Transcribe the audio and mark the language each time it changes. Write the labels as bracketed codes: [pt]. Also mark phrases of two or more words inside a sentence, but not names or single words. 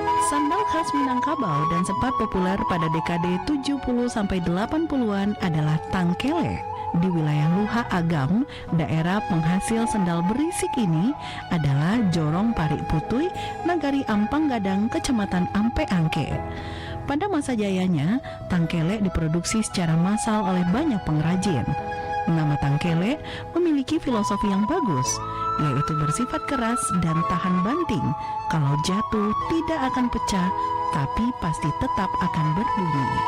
[id] Sandal khas Minangkabau dan sempat populer pada dekade 70-80-an adalah tangkele. Di wilayah Luha Agam, daerah penghasil sendal berisik ini adalah Jorong Parik Putui, Nagari Ampang Gadang, Kecamatan Ampe Angke. Pada masa jayanya, tangkele diproduksi secara massal oleh banyak pengrajin. Nama tangkele memiliki filosofi yang bagus, yaitu bersifat keras dan tahan banting. Kalau jatuh tidak akan pecah, tapi pasti tetap akan berbunyi.